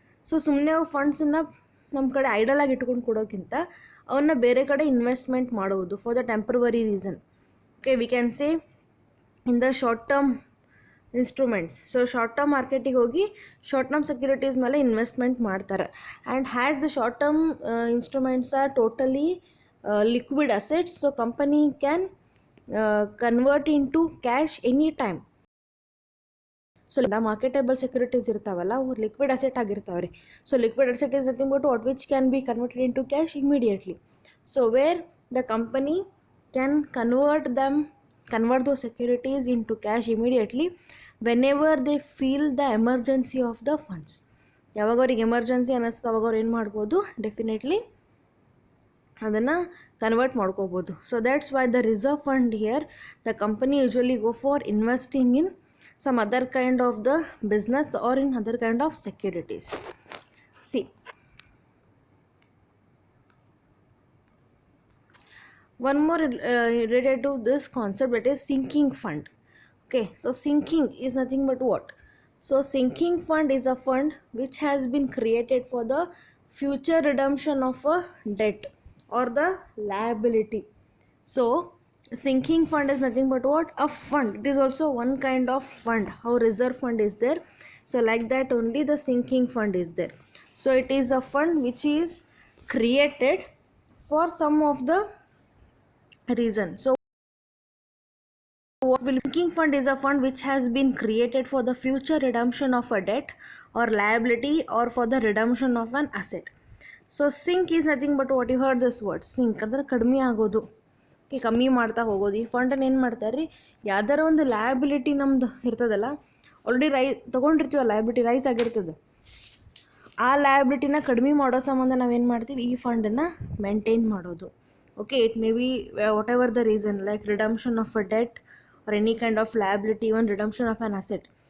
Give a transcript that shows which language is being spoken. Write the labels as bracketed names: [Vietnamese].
[Kannada] So ಸುಮ್ಮನೆ ಅವು ಫಂಡ್ಸನ್ನು ನಮ್ಮ ಕಡೆ ಐಡಲ್ ಆಗಿ ಇಟ್ಕೊಂಡು ಕೊಡೋಕ್ಕಿಂತ ಅವನ್ನ ಬೇರೆ ಕಡೆ ಇನ್ವೆಸ್ಟ್ಮೆಂಟ್ ಮಾಡೋದು [English] For the temporary reason. Okay, we can say in the short term instruments. [Kannada] So short term ಮಾರ್ಕೆಟಿಗೆ ಹೋಗಿ ಶಾರ್ಟ್ ಟರ್ಮ್ ಸೆಕ್ಯೂರಿಟೀಸ್ ಮೇಲೆ ಇನ್ವೆಸ್ಟ್ಮೆಂಟ್ ಮಾಡ್ತಾರೆ. [English] And has the short term instruments are totally liquid assets, so company can convert into cash any time. [Kannada] So the marketable securities ಇರ್ತಾವಲ್ಲ, ಅವು liquid asset ಆಗಿರ್ತಾವೆ ರೀ. [English] So liquid asset is nothing but what, which can be converted into cash immediately. So where the company can convert those securities into cash immediately whenever they feel the emergency of the funds. [Kannada] ಯಾವಾಗ ಅವ್ರಿಗೆ emergency ಅನ್ನಿಸ್ತದೆ ಅವಾಗ ಅವ್ರು ಏನು ಮಾಡ್ಬೋದು, definitely ಅದನ್ನು convert ಮಾಡ್ಕೋಬೋದು. [English] So that's why the reserve fund here the company usually go for investing in some other kind of the business or in other kind of securities. See, one more related to this concept, that is sinking fund. Okay, so sinking is nothing but what? So sinking fund is a fund which has been created for the future redemption of a debt or the liability. So sinking fund is nothing but what? A fund. It is also one kind of fund. How reserve fund is there, so like that only the sinking fund is there. So it is a fund which is created for some of the reason. So what will sinking fund is a fund which has been created for the future redemption of a debt or liability or for the redemption of an asset. So sink is nothing but what you heard this word sink [Kannada] ಅಂದ್ರೆ ಕಡಿಮೆ ಆಗೋದು, ಕಮ್ಮಿ ಮಾಡ್ತಾ ಹೋಗೋದು. ಈ ಫಂಡನ್ನು ಏನು ಮಾಡ್ತಾರೆ ರೀ, ಯಾವ್ದಾರ ಒಂದು ಲಯಬಿಲಿಟಿ ನಮ್ದು ಇರ್ತದಲ್ಲ, ಆಲ್ರೆಡಿ ತೊಗೊಂಡಿರ್ತೀವಲ್ಲ, ಲಯಬಿಲಿಟಿ ರೈಸ್ ಆಗಿರ್ತದೆ, ಆ ಲಯಬಿಲಿಟಿನ ಕಡಿಮೆ ಮಾಡೋ ಸಂಬಂಧ ನಾವೇನು ಮಾಡ್ತೀವಿ, ಈ ಫಂಡನ್ನು ಮೇಂಟೈನ್ ಮಾಡೋದು. [English] Okay, it may be whatever the reason, like redemption of a debt or any kind of liability, even redemption of an asset.